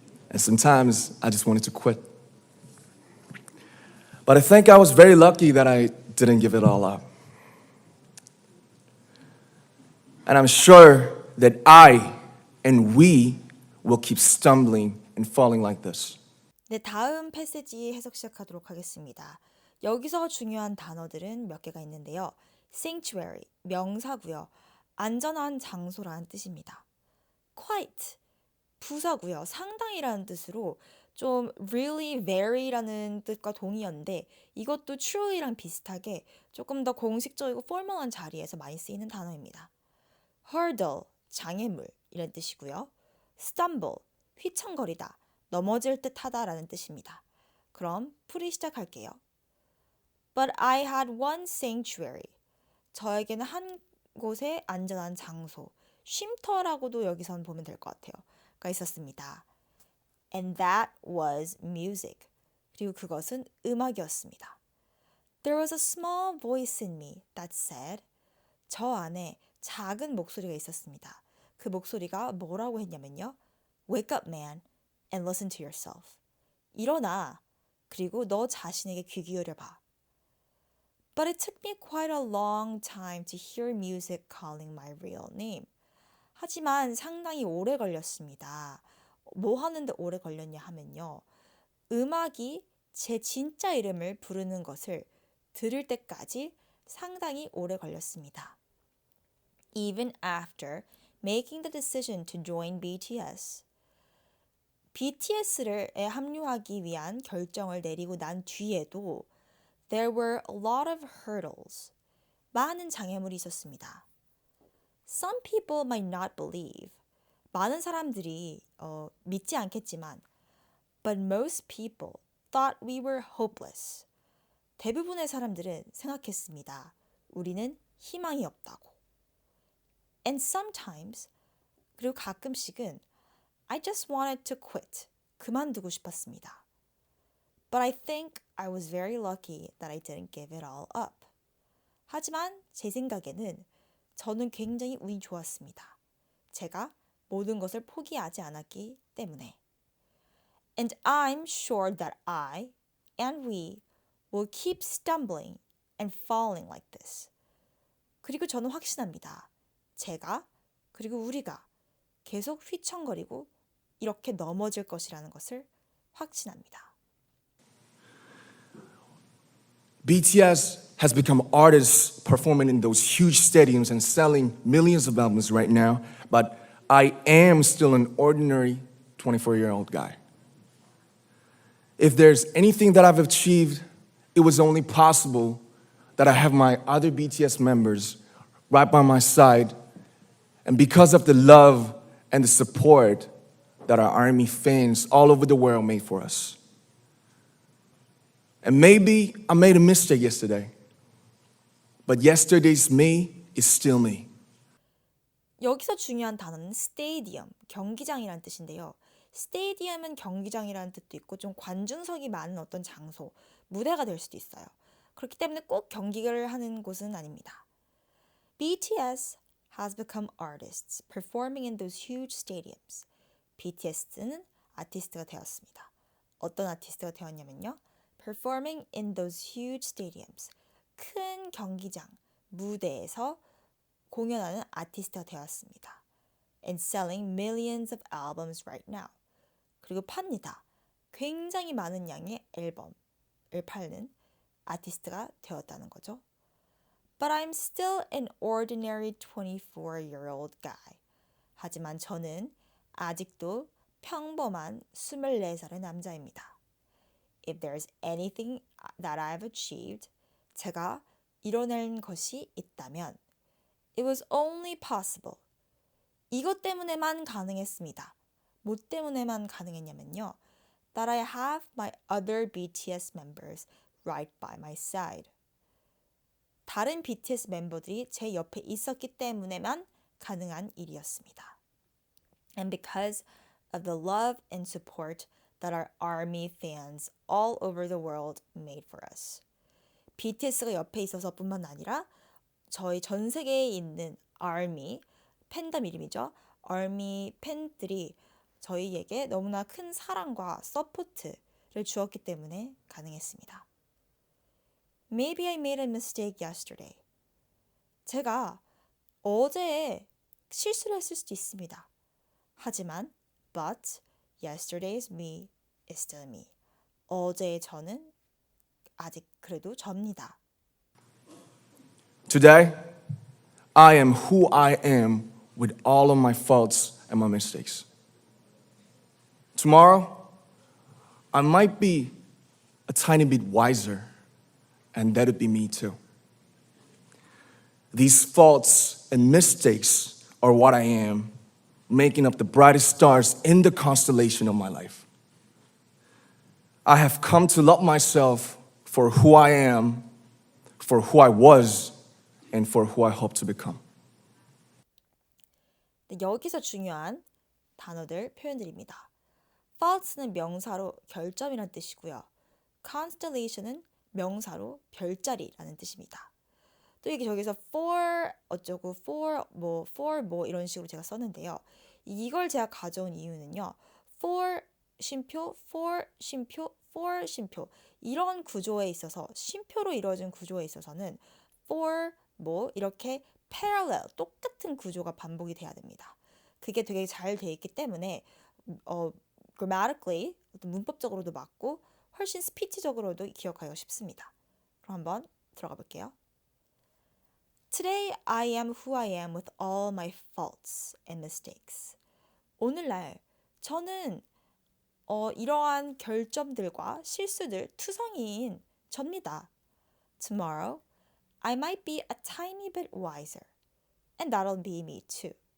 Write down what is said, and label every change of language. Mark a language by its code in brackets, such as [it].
[en] And sometimes I just wanted to quit. But I think I was very lucky that I didn't give it all up. And I'm sure that I and we will keep stumbling and falling like this. [ko] 네, 다음 패시지 해석 시작하도록 하겠습니다. 여기서 중요한 단어들은 몇 개가 있는데요. Sanctuary, 명사고요. 안전한 장소라는 뜻입니다. quite, 부사고요. 상당히라는 뜻으로 좀 really, very라는 뜻과 동의어인데 이것도 truly랑 비슷하게 조금 더 공식적이고 포멀한 자리에서 많이 쓰이는 단어입니다. hurdle, 장애물 이런 뜻이고요. stumble, 휘청거리다, 넘어질 듯하다라는 뜻입니다. 그럼 풀이 시작할게요. [en] But I had one sanctuary. [ko] 저에게는 한 곳의 안전한 장소, 쉼터라고도 여기선 보면 될 것 같아요. 가 있었습니다. [en] And that was music. [ko] 그리고 그것은 음악이었습니다. [en] There was a small voice in me that said, [ko] 저 안에 작은 목소리가 있었습니다. 그 목소리가 뭐라고 했냐면요. [en] Wake up, man, and listen to yourself. [ko] 일어나, 그리고 너 자신에게 귀 기울여 봐. [en] But it took me quite a long time to hear music calling my real name. [ko] 하지만 상당히 오래 걸렸습니다. 뭐 하는데 오래 걸렸냐 하면요. 음악이 제 진짜 이름을 부르는 것을 들을 때까지 상당히 오래 걸렸습니다. [en] Even after making the decision to join BTS. [ko] BTS에 합류하기 위한 결정을 내리고 난 뒤에도 [en] There were a lot of hurdles. [ko] 많은 장애물이 있었습니다. [en] Some people might not believe. [ko] 많은 사람들이 믿지 않겠지만 [en] But most people thought we were hopeless. [ko] 대부분의 사람들은 생각했습니다. 우리는 희망이 없다고. [en] And sometimes, [ko] 그리고 가끔씩은 [en] I just wanted to quit. [ko] 그만두고 싶었습니다. [en] But I think I was very lucky that I didn't give it all up. [ko] 하지만 제 생각에는 저는 굉장히 운이 좋았습니다. 제가 모든 것을 포기하지 않았기 때문에. [en] And I'm sure that I and we will keep stumbling and falling like this. [ko] 그리고 저는 확신합니다. 제가 그리고 우리가 계속 휘청거리고 이렇게 넘어질 것이라는 것을 확신합니다. [en] BTS has become artists performing in those huge stadiums and selling millions of albums right now, but I am still an ordinary 24-year-old guy. If there's anything that I've achieved, it was only possible that I have my other BTS members right by my side, and because of the love and the support that our ARMY fans all over the world made for us. And maybe I made a mistake yesterday, but yesterday's me is still me. [ko] 여기서 중요한 단어는 스테디엄, 경기장이라는 뜻인데요. 스테디엄은 경기장이라는 뜻도 있고 좀 관중석이 많은 어떤 장소, 무대가 될 수도 있어요. 그렇기 때문에 꼭 경기를 하는 곳은 아닙니다. [en] BTS has become artists performing in those huge stadiums. [ko] BTS는 아티스트가 되었습니다. 어떤 아티스트가 되었냐면요. [en] Performing in those huge stadiums. [ko] 큰 경기장, 무대에서 공연하는 아티스트가 되었습니다. [en] And selling millions of albums right now. [ko] 그리고 팝니다. 굉장히 많은 양의 앨범을 팔는 아티스트가 되었다는 거죠. [en] But I'm still an ordinary 24-year-old guy. [ko] 하지만 저는 아직도 평범한 24살의 남자입니다. [en] If there's anything that I've achieved, [ko] 제가 이뤄낸 것이 있다면 [en] It was only possible. [ko] 이것 때문에만 가능했습니다. 뭐 때문에만 가능했냐면요. [en] That I have my other BTS members right by my side. [ko] 다른 BTS 멤버들이 제 옆에 있었기 때문에만 가능한 일이었습니다. And because of the love and support that our ARMY fans all over the world made for us. BTS가 옆에 있어서뿐만 아니라 저희 전 세계에 있는 ARMY, 팬덤 이름이죠. ARMY 팬들이 저희에게 너무나 큰 사랑과 서포트를 주었기 때문에 가능했습니다. [en] Maybe I made a mistake yesterday. [ko] 제가 어제 실수를 했을 수도 있습니다. 하지만 [en] but yesterday's me is still me. [ko] 어제의 저는 아직 그래도 접니다. [en] Today, I am who I am with all of my faults and my mistakes. Tomorrow, I might be a tiny bit wiser, and that would be me too. These faults and mistakes are what I am, making up the brightest stars in the constellation of my life. I have come to love myself for who I am, for who I was, and for who I hope to become. [ko] 네, 여기서 중요한 단어들, 표현들입니다. faults는 명사로 결점이란 뜻이고요. constellation은 명사로 별자리라는 뜻입니다. 또 이게 저기서 for 어쩌고 for 뭐 이런 식으로 제가 썼는데요. 이걸 제가 가져온 이유는요. for 쉼표, for 쉼표, for 쉼표 이런 구조에 있어서 쉼표로 이루어진 구조에 있어서는 for 뭐 이렇게 parallel 똑같은 구조가 반복이 돼야 됩니다. 그게 되게 잘 돼 있기 때문에 grammatically 문법적으로도 맞고 훨씬 스피치적으로도 기억하기가 쉽습니다. 그럼 한번 들어가 볼게요. [en] Today I am who I am with all my faults and mistakes. [ko] 오늘날 저는 이러한 결점들과 실수들 투성이인 접니다. [en] Tomorrow I might be a tiny bit wiser and that'll be me too.